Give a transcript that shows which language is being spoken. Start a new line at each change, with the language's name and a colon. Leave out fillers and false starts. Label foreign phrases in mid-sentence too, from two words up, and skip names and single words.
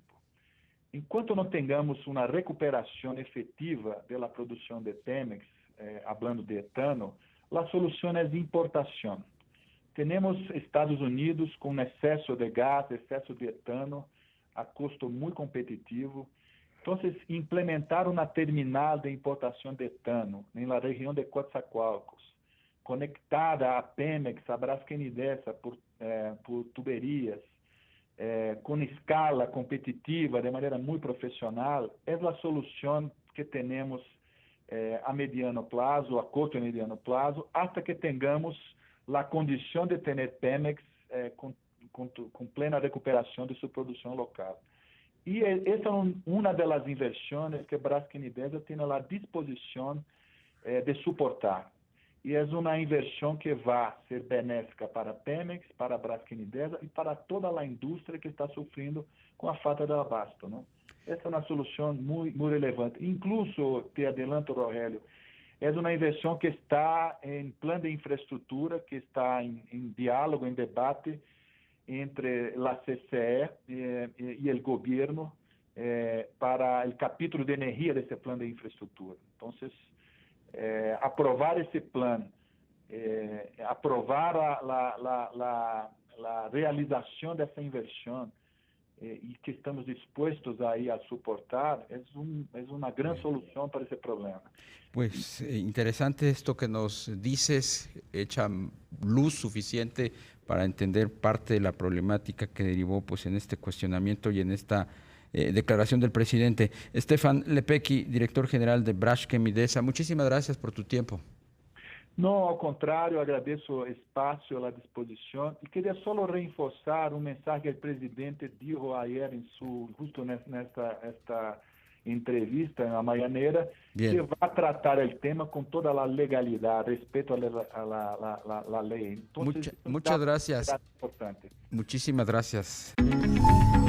Portuguese: Enquanto não tenhamos uma recuperação efetiva da produção de Pemex, falando de etano, a solução é importação. Temos Estados Unidos com excesso de gás, excesso de etano, a custo muito competitivo. Então, implementar uma terminal de importação de etano na região de Coatzacoalcos, conectada a Pemex, a Braskem Idesa por tuberias, com escala competitiva, de maneira muito profissional, é a solução que temos a mediano prazo, a curto e mediano prazo, até que tenhamos a condição de ter Pemex com plena recuperação de sua produção local. E essa é uma das inversões que Braskem Idesa tem à disposição de suportar. E é uma inversão que vai ser benéfica para Pemex, para Braskem Idesa e para toda a indústria que está sofrendo com a falta de abasto. Não? Essa é uma solução muito relevante.
Spanish: Incluso, te adelanto, Rogelio,
Portuguese: é uma inversão que está em plano de infraestrutura, que está em diálogo, em debate entre a CCE e o governo para o capítulo de energia desse plano de infraestrutura. Então, aprovar esse plano, aprovar a realização dessa inversão, e que estamos dispuestos aí a suportar,
Spanish: es una gran solución para ese problema. Pues interesante esto que nos dices, echa luz suficiente para entender parte de la problemática que derivó pues en este cuestionamiento y en esta declaración del presidente. Stefan Lepecki, director general de Braskem Idesa, muchísimas gracias por tu tiempo. No, al contrario,
Portuguese: agradeço o espaço, a disposição e queria só reforçar um mensagem que o presidente
Spanish: dijo ayer justo
Portuguese: nesta entrevista na Mañanera, que vai tratar o tema com toda a legalidade, respeito à lei.
Spanish: Muchas gracias. Importante. Muchísimas gracias.